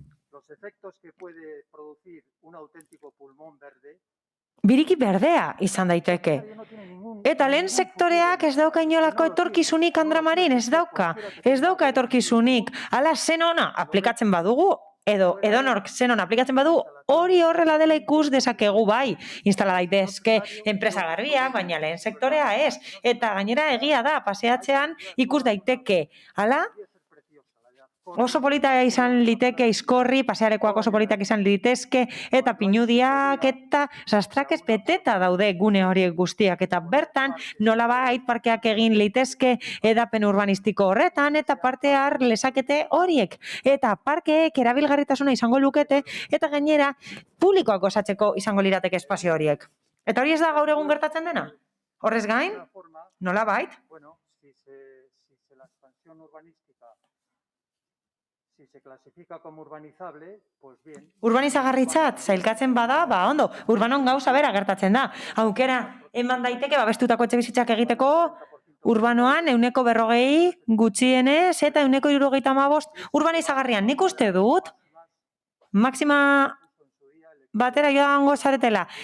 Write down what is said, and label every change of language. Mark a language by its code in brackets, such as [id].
[es] Los efectos que puede producir un auténtico pulmón verde. [eu] Biriki berdea izan daiteke. Eta lehen sektoreak ez dauka inolako etorkizunik Andramarin, ez dauka etorkizunik. Hala zen ona aplikatzen badugu, edo edonork zen ona aplikatzen badu, hori horrela dela ikus dezakegu bai. Instala daitezke enpresa garbiak, baina lehen sektorea ez. Eta gainera egia da, paseatzean ikus daiteke. Hala, oso polita izan liteke izkorri, pasearekoak oso politak izan litezke, eta pinudiak eta sastrakez beteta daude gune horiek guztiak. Eta bertan nolabait parkeak egin litezke edapen urbanistiko horretan, eta parte har lezakete horiek. Eta parkeek erabilgarritasuna izango lukete, eta gainera publikoak osatzeko izango lirateke espazio horiek. Eta hori ez da gaur egun gertatzen dena? Horrez gain, nolabait? [es] Bueno, si la expansión urbanística si se clasifica como urbanizable, pues bien. [eu] Urbanizagarritzat sailkatzen bada, ba ondo, urbanon gauza bera gertatzen da. Aukera eman daiteke babestutako etxebizitzak egiteko urbanoan 140 gutxienez eta 175 urbanizagarrian. Nik uste dut maxima batera joango zaretela.